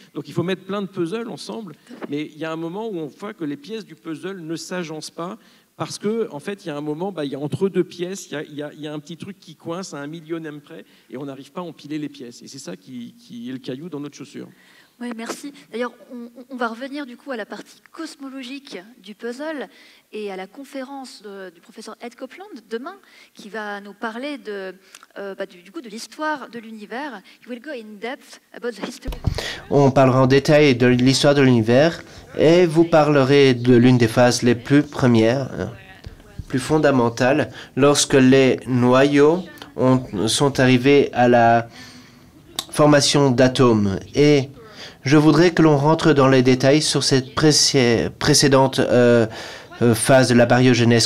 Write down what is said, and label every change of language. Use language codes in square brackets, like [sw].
[fr] Donc il faut mettre plein de puzzles ensemble, mais il y a un moment où on voit que les pièces du puzzle ne s'agencent pas parce qu'en fait, il y a un moment, il y a entre deux pièces, il y a un petit truc qui coince à 1 millionième près et on n'arrive pas à empiler les pièces. Et c'est ça qui est le caillou dans notre chaussure. Oui, merci. D'ailleurs, on va revenir du coup à la partie cosmologique du puzzle et à la conférence du professeur Ed Copeland demain, qui va nous parler de l'histoire de l'univers. [en] He will go in depth about the history. [fr] On parlera en détail de l'histoire de l'univers et vous parlerez de l'une des phases les plus premières, plus fondamentales, lorsque les noyaux sont arrivés à la formation d'atomes. Et je voudrais que l'on rentre dans les détails sur cette précédente phase de la baryogenèse.